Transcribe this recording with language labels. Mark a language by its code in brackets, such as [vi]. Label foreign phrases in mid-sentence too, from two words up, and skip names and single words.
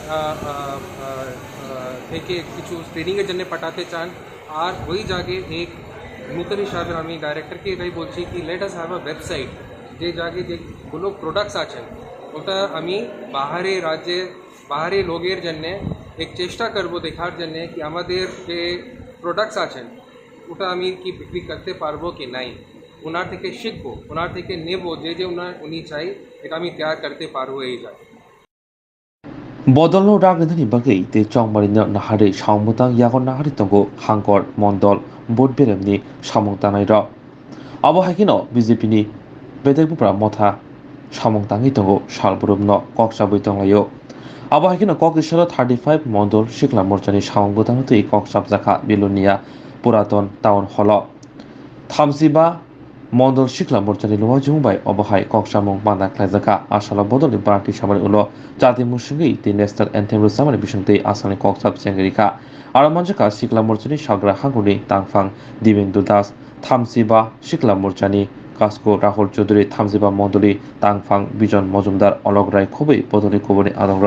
[bn] থেকে কিছু ট্রেনিংয়ের জন্য পাঠাতে চান আর ওই জায়গায় এক নতুন হিসাবে আমি ডাইরেক্টরকে এটাই বলছি কি [en] let us have a website [bn] যে জায়গায় যেগুলো প্রোডাক্টস আছেন ওটা আমি বাহারে রাজ্যে বাহারে লোকের জন্য এক চেষ্টা করব দেখার জন্য কি আমাদের যে প্রোডাক্টস আছেন ওটা আমি কি বিক্রি করতে পারবো কি নাই ওনার থেকে শিখবো ওনার থেকে নেব যে উনি চাই এটা আমি তৈরি করতে পারবো এই যায় [trp] বদলনো রাগনি বাগৈ তে চংমারিনো নাহারে সামুতাং ইয়াগন নাহারি তঙ্গো হাংকর মন্ডল বোট বেরেমনি সামং তানাই র আবহাকিনো বিজেপিনি বেদেবুপ্রা মথা সামং তাঙি তঙ্গো সালবুরুমন ককসাবৈ তংলাयो আবহাকিনো ককিশাল 35 মন্ডল শিকলা মোর্চানি সামং বুতাংতৈ ককসাবজাখা বিলুনিয়া পুরাতন টাউন হল 35 মন্ডল শিকলা মোর্চানি লোয়া জুংবাই অবহাই ককসামং বান্দা খ্লাইজাকা আসালা বদলনি পার্টি সামারি উলো জাতি মুসিংগৈ তি [en] national anthem [trp] রুসামানি বিসংতৈ আসানি ককসাব চেঙ্গেরিকা আর মানজাকা শিকলা মোর্চানি সাগরা হাঙ্গুনি তাংফাং দিবেন্দু দাস 35 শিকলা মোর্চানি কাসকো রাহুল চৌধুরী 35 মন্ডলী তাংফাং বিজন মজুমদার অলক রায় খুবই বদলি কুবনি আদংর